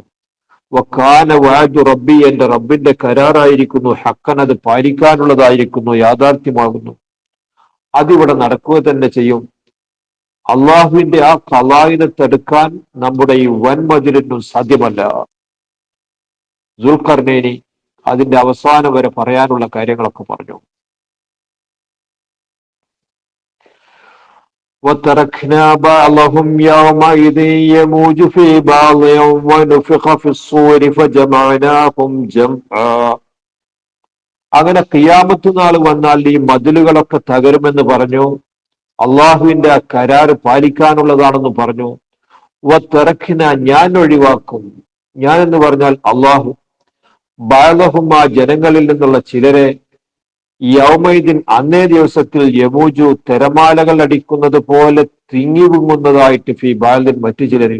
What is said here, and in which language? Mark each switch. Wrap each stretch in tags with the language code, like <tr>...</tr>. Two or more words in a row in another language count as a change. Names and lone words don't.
<ar>وكان وعد ربي,</ar> <ml>എന്റെ റബ്ബിന്റെ കരാറായിരിക്കുന്നു, ഹക്കൻ, അത് പാലിക്കാനുള്ളതായിരിക്കുന്നു, യാഥാർത്ഥ്യമാകുന്നു. അതിവിടെ നടക്കുക തന്നെ ചെയ്യും. അള്ളാഹുവിന്റെ ആ ഖളാഇനെ തടുക്കാൻ നമ്മുടെ ഈ വൻമതിലിനും സാധ്യമല്ല. ദുൽഖർനൈനി അതിന്റെ അവസാനം വരെ പറയാനുള്ള കാര്യങ്ങളൊക്കെ പറഞ്ഞു.</ml> <ar>وَتَرَكْنَا بَعْضَهُمْ يَوْمَئِذٍ يَمُوجُ فِي بَعْضٍ وَنُفِخَ فِي الصُّورِ فَجَمَعْنَاهُمْ جَمْعًا.</ar> <ml>അങ്ങനെ ഖിയാമത്ത് നാൾ വന്നാൽ ഈ മതിലുകളൊക്കെ തകരുമെന്ന് പറഞ്ഞു. അള്ളാഹുവിന്റെ ആ കരാറ് പാലിക്കാനുള്ളതാണെന്ന് പറഞ്ഞു. വതറഖ്ന, ഞാൻ ഒഴിവാക്കും. ഞാൻ എന്ന് പറഞ്ഞാൽ അള്ളാഹു. ബഅദഹും, ആ ജനങ്ങളിൽ നിന്നുള്ള ചിലരെ, യൗമൈദിൻ, അന്നേ ദിവസത്തിൽ, യമൂജു, തിരമാലകൾ അടിക്കുന്നത് പോലെ തിങ്ങി വിങ്ങുന്നതായിട്ട്,</ml> <ar>في بعض,</ar> <ml>മറ്റു ചിലരിൽ.</ml>